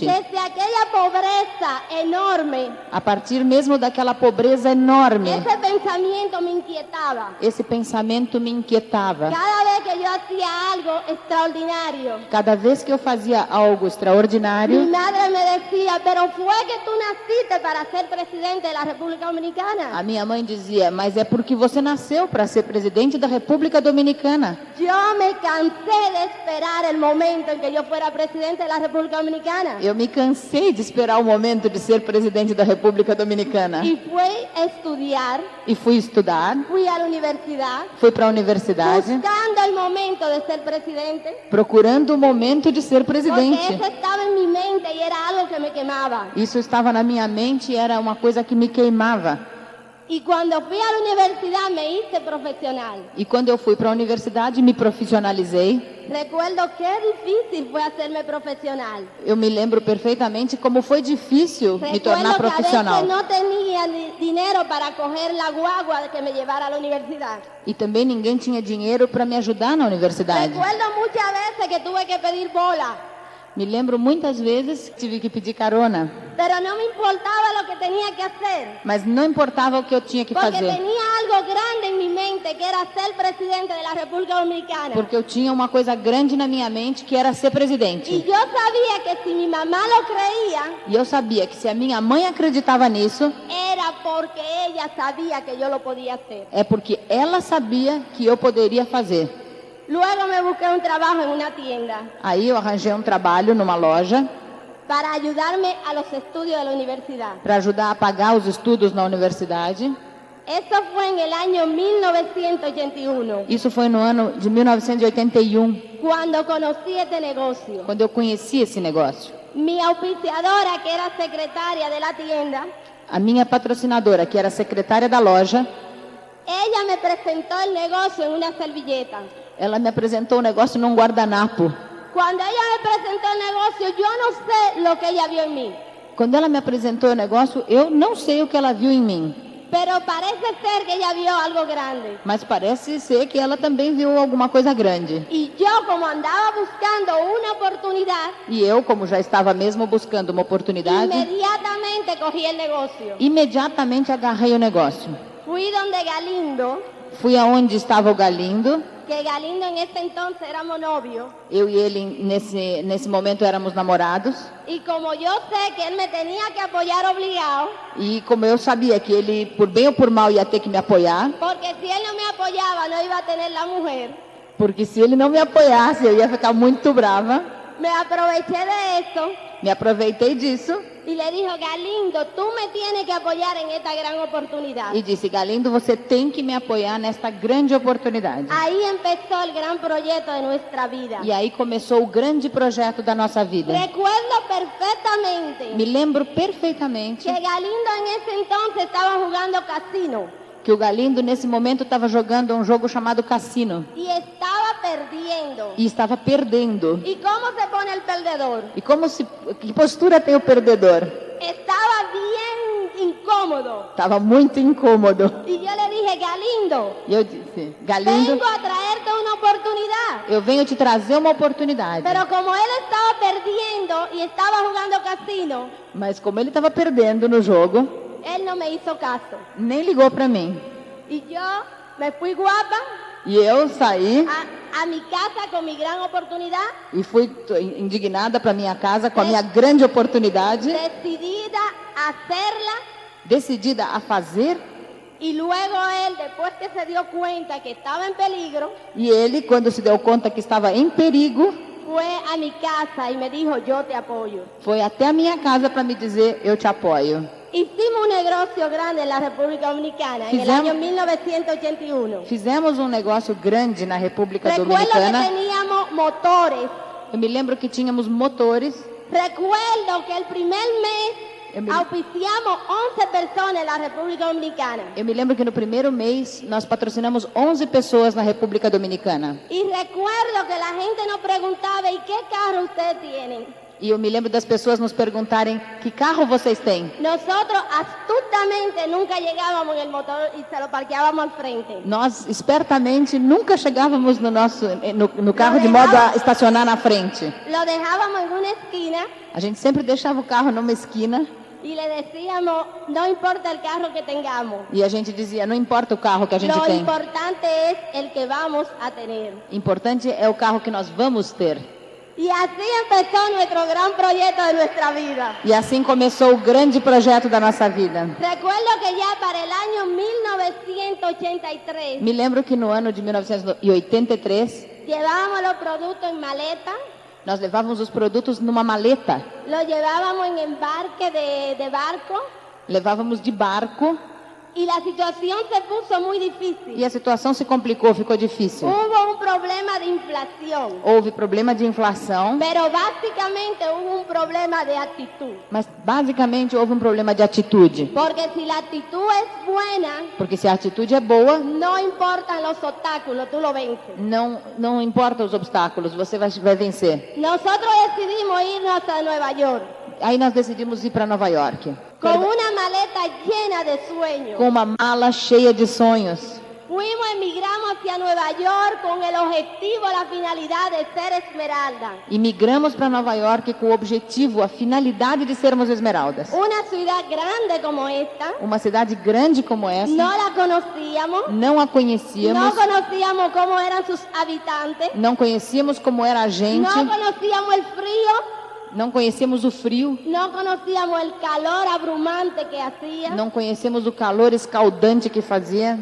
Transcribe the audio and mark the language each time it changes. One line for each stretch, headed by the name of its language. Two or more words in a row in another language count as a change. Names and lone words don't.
Spanish: Desde aquella pobreza enorme,
Portuguese: A partir mesmo daquela pobreza enorme,
Spanish: ese pensamiento me inquietaba.
Portuguese: esse pensamento me inquietava.
Spanish: Cada vez que yo hacía algo extraordinario,
Portuguese: Cada vez que eu fazia algo
Spanish: mi
Portuguese: extraordinário,
Spanish: madre me decía, pero fue que tú naciste para ser presidente de la República Dominicana.
Portuguese: a minha mãe dizia: mas é porque você nasceu para ser presidente da República Dominicana.
Spanish: Yo me cansé de esperar el momento en que yo fuera presidente de la República Dominicana.
Portuguese: Eu me cansei de esperar o momento de ser presidente da República Dominicana.
Spanish: Y fui a estudiar,
Portuguese: E fui estudar,
Spanish: fui a la universidad,
Portuguese: fui para a universidade,
Spanish: buscando el momento de ser presidente,
Portuguese: procurando o momento de ser
Spanish: porque
Portuguese: presidente.
Spanish: eso estaba en mi mente y era algo que me quemaba.
Portuguese: Isso estava na minha mente e era uma coisa que me queimava.
Spanish: Y cuando fui a la universidad me hice profesional.
Portuguese: E quando eu fui para a universidade, me profissionalizei.
Spanish: Recuerdo qué difícil fue hacerme profesional.
Portuguese: Eu me lembro perfeitamente como foi difícil me tornar
Spanish: Recuerdo que a
Portuguese: profissional.
Spanish: veces no tenía dinero para coger la guagua que me llevara a la universidad.
Portuguese: E também ninguém tinha dinheiro para me ajudar na universidade.
Spanish: Recuerdo muchas veces que tuve que pedir bola,
Portuguese: Me lembro muitas vezes que tive que pedir carona,
Spanish: pero no me importaba lo que tenía que hacer,
Portuguese: mas não importava o que eu tinha que
Spanish: porque
Portuguese: fazer,
Spanish: tenía algo grande en mi mente que era ser presidente de la República Dominicana.
Portuguese: porque eu tinha uma coisa grande na minha mente que era ser
Spanish: Y
Portuguese: presidente.
Spanish: yo sabía que si mi mamá lo creía,
Portuguese: E eu sabia que se a minha mãe acreditava nisso,
Spanish: era porque ella sabía que yo lo podía hacer.
Portuguese: é porque ela sabia que eu poderia fazer.
Spanish: Luego me busqué un trabajo en una tienda
Portuguese: Aí eu arranjei um trabalho numa loja
Spanish: para ayudarme a los estudios de la universidad.
Portuguese: para ajudar a pagar os estudos na universidade.
Spanish: Eso fue en el año 1981,
Portuguese: Isso foi no ano de 1981,
Spanish: cuando conocí este negocio.
Portuguese: quando eu conheci esse negócio.
Spanish: Mi auspiciadora, que era secretaria de la tienda,
Portuguese: A minha patrocinadora, que era secretária da loja,
Spanish: ella me presentó el negocio en una servilleta.
Portuguese: ela me apresentou o negócio num guardanapo.
Spanish: Cuando ella me presentó el negocio, yo no sé lo que ella vio en mí,
Portuguese: Quando ela me apresentou o negócio, eu não sei o que ela viu em mim,
Spanish: pero parece ser que ella vio algo grande.
Portuguese: mas parece ser que ela também viu alguma coisa grande.
Spanish: Y yo, como andaba buscando una oportunidad,
Portuguese: E eu, como já estava mesmo buscando uma oportunidade,
Spanish: inmediatamente cogí el negocio.
Portuguese: imediatamente agarrei o negócio.
Spanish: Fui donde Galindo,
Portuguese: Fui aonde estava o Galindo.
Spanish: que Galindo en ese entonces éramos novios,
Portuguese: Eu e ele, nesse momento, éramos namorados.
Spanish: y como yo sé que él me tenía que apoyar obligado,
Portuguese: E como eu sabia que ele, por bem ou por mal, ia ter que me apoiar,
Spanish: porque si él no me apoyaba no iba a tener la mujer,
Portuguese: porque se ele não me apoiasse, eu ia ficar muito brava.
Spanish: me aproveché de eso
Portuguese: Me aproveitei disso
Spanish: y le dijo, Galindo, tú me tienes que apoyar en esta gran oportunidad.
Portuguese: e disse: Galindo, você tem que me apoiar nesta grande oportunidade.
Spanish: Ahí empezó el gran proyecto de nuestra vida.
Portuguese: E aí começou o grande projeto da nossa vida.
Spanish: Recuerdo perfectamente
Portuguese: Me lembro perfeitamente
Spanish: que Galindo en ese entonces estaba jugando casino
Portuguese: que o Galindo, nesse momento, estava jogando um jogo chamado Cassino
Spanish: y estaba perdiendo.
Portuguese: e estava perdendo.
Spanish: ¿Y cómo se pone el perdedor?
Portuguese: E que postura tem o perdedor?
Spanish: Estaba bien incómodo.
Portuguese: Estava muito incômodo.
Spanish: Y yo le dije, Galindo,
Portuguese: E eu disse: Galindo,
Spanish: vengo a traerte una oportunidad.
Portuguese: eu venho te trazer uma oportunidade.
Spanish: Pero como él estaba perdiendo y estaba jugando casino,
Portuguese: Mas como ele estava perdendo no jogo,
Spanish: él no me hizo caso.
Portuguese: nem ligou para mim.
Spanish: Y yo me fui guapa
Portuguese: E eu saí
Spanish: a mi casa con mi gran oportunidad,
Portuguese: e fui indignada para minha casa com a minha grande oportunidade,
Spanish: decidida a hacerla.
Portuguese: decidida a fazer.
Spanish: Y luego él, después que se dio cuenta que estaba en peligro,
Portuguese: E ele, quando se deu conta que estava em perigo,
Spanish: fue a mi casa y me dijo, yo te apoyo.
Portuguese: foi até a minha casa para me dizer: eu te apoio.
Spanish: Hicimos un negocio grande en la República Dominicana en el
Portuguese: Fizemos-
Spanish: año 1981.
Portuguese: Fizemos um negócio grande na República
Spanish: Recuerdo que
Portuguese: Dominicana.
Spanish: teníamos motores.
Portuguese: Eu me lembro que tínhamos motores.
Spanish: Recuerdo que el primer mes auspiciamos 11 personas en la República Dominicana.
Portuguese: Eu me lembro que no primeiro mês nós patrocinamos 11 pessoas na República Dominicana.
Spanish: Y recuerdo que la gente nos preguntaba, ¿y qué carro ustedes tienen?
Portuguese: E eu me lembro das pessoas nos perguntarem que carro vocês têm.
Spanish: Nosotros astutamente nunca llegábamos en el motor y se lo parqueábamos al frente.
Portuguese: Nós, espertamente, nunca chegávamos no carro de modo a estacionar na frente.
Spanish: Lo dejábamos en una esquina
Portuguese: A gente sempre deixava o carro numa esquina
Spanish: y le decíamos, no importa el carro que tengamos.
Portuguese: e a gente dizia, não importa o carro que a gente
Spanish: Lo
Portuguese: tem.
Spanish: importante es el que vamos a tener.
Portuguese: Importante é o carro que nós vamos ter.
Spanish: Y así empezó nuestro gran proyecto de nuestra vida.
Portuguese: E assim começou o grande projeto da nossa vida.
Spanish: Recuerdo que ya para el año 1983
Portuguese: Me lembro que no ano de 1983,
Spanish: llevábamos los productos en maleta,
Portuguese: nós levávamos os produtos numa maleta.
Spanish: los llevábamos en embarque de barco
Portuguese: Levávamos de barco
Spanish: y la situación se puso muy difícil.
Portuguese: e a situação se complicou, ficou difícil.
Spanish: Hubo un problema de inflación,
Portuguese: Houve problema de inflação,
Spanish: pero básicamente hubo un problema de actitud.
Portuguese: mas basicamente houve um problema de atitude.
Spanish: Porque si la actitud es buena,
Portuguese: Porque se a atitude é boa,
Spanish: no importan los obstáculos, tú lo vences.
Portuguese: não importa os obstáculos, você vai vencer.
Spanish: Nosotros decidimos irnos a Nueva York
Portuguese: Aí nós decidimos ir para Nova York,
Spanish: con una maleta llena de sueños.
Portuguese: com uma mala cheia de sonhos.
Spanish: Emigramos hacia Nueva York con el objetivo, la finalidad de ser Esmeralda.
Portuguese: E migramos para Nova York com o objetivo, a finalidade de sermos esmeraldas.
Spanish: Una ciudad grande como esta,
Portuguese: Uma cidade grande como essa,
Spanish: no la conocíamos,
Portuguese: não a
Spanish: no
Portuguese: conhecíamos,
Spanish: conocíamos cómo eran sus habitantes,
Portuguese: não conhecíamos como era a gente,
Spanish: no conocíamos el frío,
Portuguese: não conhecíamos o frio,
Spanish: no conocíamos el calor abrumante que hacía,
Portuguese: não conhecemos o calor escaldante que fazia,